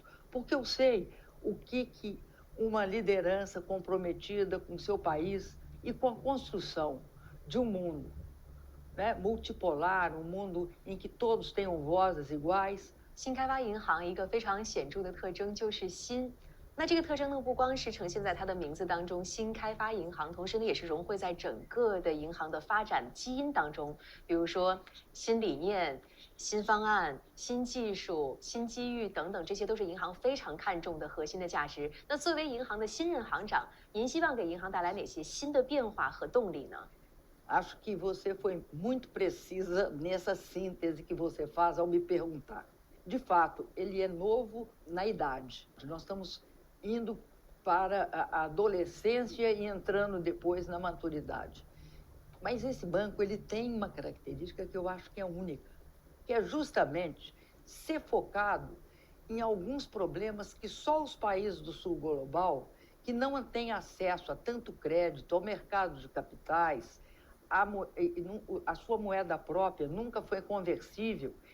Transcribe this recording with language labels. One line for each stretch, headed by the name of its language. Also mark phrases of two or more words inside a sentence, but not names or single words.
Portuguese: Porque eu sei o que uma liderança comprometida com o seu país e com a construção de um mundo, né, multipolar, um mundo em que todos tenham vozes iguais.
Chinese: 新开发银行一个非常显著的特征就是新。 那这个特征呢，不光是呈现在它的名字当中，新开发银行，同时呢，也是融汇在整个的银行的发展基因当中。比如说新理念、新方案、新技术、新机遇等等，这些都是银行非常看重的核心的价值。那作为银行的新任行长，您希望给银行带来哪些新的变化和动力呢？
Portuguese: Acho que você foi muito precisa nessa síntese que você faz ao me perguntar. De fato, ele é novo na idade. Nós estamos indo para a adolescência e entrando depois na maturidade. Mas esse banco ele tem uma característica que eu acho que é única, que é justamente ser focado em alguns problemas que só os países do sul global, que não têm acesso a tanto crédito, ao mercado de capitais, a sua moeda própria nunca foi conversível.